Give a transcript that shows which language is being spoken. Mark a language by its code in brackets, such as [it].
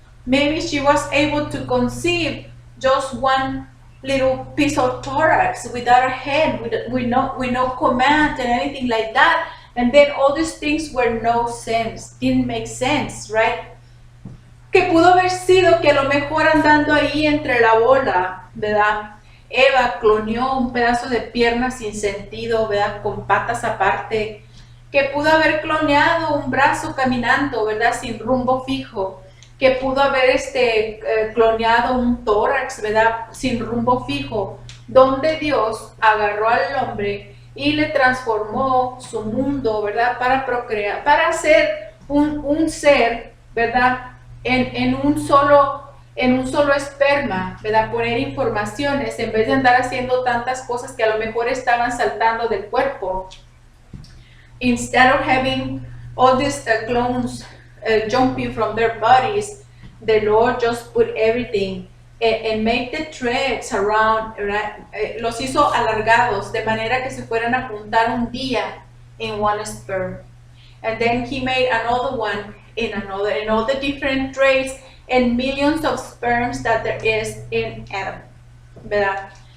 [en] Maybe she was able to conceive just one little piece of thorax without a head, with no command and anything like that. And then all these things were didn't make sense, right? [es] Que pudo haber sido que a lo mejor andando ahí entre la bola, ¿verdad? Eva cloneó un pedazo de pierna sin sentido, ¿verdad? Con patas aparte. Que pudo haber cloneado un brazo caminando, ¿verdad? Sin rumbo fijo. Que pudo haber cloneado un tórax, ¿verdad? Sin rumbo fijo. Donde Dios agarró al hombre y le transformó su mundo, ¿verdad? Para procrear, para hacer un ser, ¿verdad? En un solo esperma, ¿verdad? Poner informaciones en vez de andar haciendo tantas cosas que a lo mejor estaban saltando del cuerpo. [en] Instead of having all these clones jumping from their bodies, the Lord just put everything and made the threads around, right? [es] Los hizo alargados de manera que se fueran a juntar un día [en] in one sperm. And then he made another one in another, and all the different traits and millions of sperms that there is in Adam, [es] ¿verdad?